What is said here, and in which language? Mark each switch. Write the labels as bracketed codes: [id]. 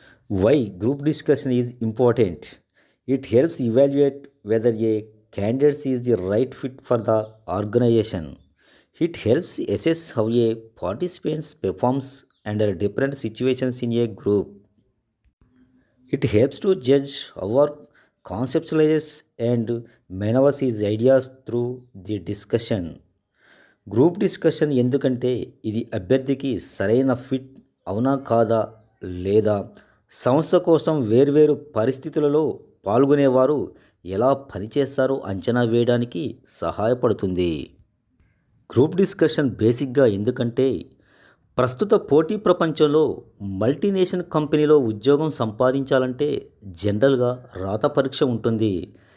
[en] Why group discussion is important. It helps evaluate whether a candidates is the right fit for the organization. It helps assess how a participants performs under different situations in a group. It helps to judge our conceptualizes and maneuvers his ideas through the discussion. [te] Group discussion ఎందుకంటే ఇది అభ్యర్థికి సరైన fit అవునా కాదా, లేదా సంస్థ కోసం వేర్వేరు పరిస్థితులలో పాల్గొనేవారు ఎలా పనిచేస్తారో అంచనా వేయడానికి సహాయపడుతుంది. గ్రూప్ డిస్కషన్ బేసిక్గా ఎందుకంటే ప్రస్తుత పోటీ ప్రపంచంలో మల్టీనేషనల్ కంపెనీలో ఉద్యోగం సంపాదించాలంటే జనరల్గా రాత పరీక్ష ఉంటుంది.